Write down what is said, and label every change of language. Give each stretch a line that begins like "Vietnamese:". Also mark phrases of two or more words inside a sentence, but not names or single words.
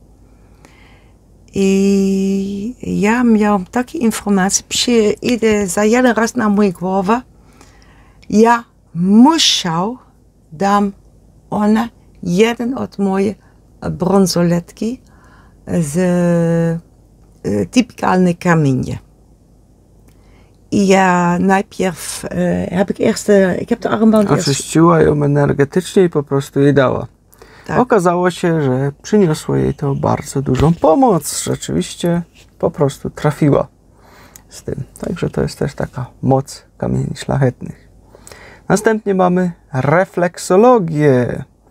Polish: I ja miałam takie informacje, przyjdę za jeden raz na mój głowę, ja musiał dam ona jeden od moje bransoletki z typikalne kamienie. Ja, najpierw
Dutch: ik heb de armband
Polish: oczyściła ją energetycznie i po prostu jej dała. Tak. Okazało się, że przyniosło jej to bardzo dużą pomoc. Rzeczywiście po prostu trafiła z tym. Także to jest też taka moc kamieni szlachetnych. Następnie mamy refleksologię.